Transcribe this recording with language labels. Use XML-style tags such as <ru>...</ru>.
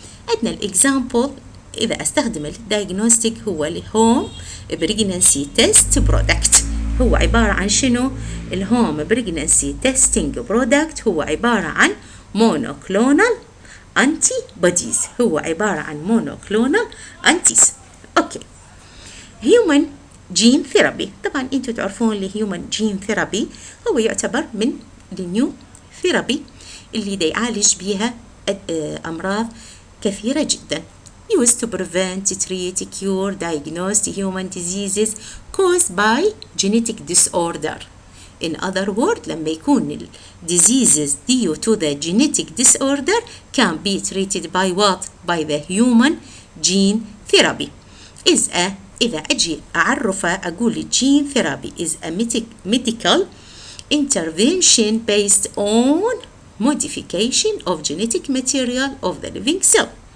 <ar>عندنا الاكزامبل اذا استخدم الدايجنوستيك هو الهوم بريجنانسي تيست برودكت. هو عبارة عن شنو؟ الهوم بريجنانسي تيستينج برودكت هو عبارة عن monoclonal antibodies. هو عبارة عن monoclonal antibodies.</ar> <en>Okay, human gene therapy.</en> <ar>طبعا انتوا تعرفون الهيومن جين ثيرابي هو يعتبر من النيو ثيرابي اللي دا يعالج بيها امراض كثيرة جدا.</ar> <en>used to prevent, treat, cure, diagnose human diseases caused by genetic disorder. In other words</en> <ar>لما يكون ال</ar> <en>diseases due to the genetic disorder can be treated by what? by the human gene therapy.</en> <ar>إذا أجي أعرفه أقول</ar> <en>الجين therapy is a medical intervention based on modification of genetic material of the living cell.</en>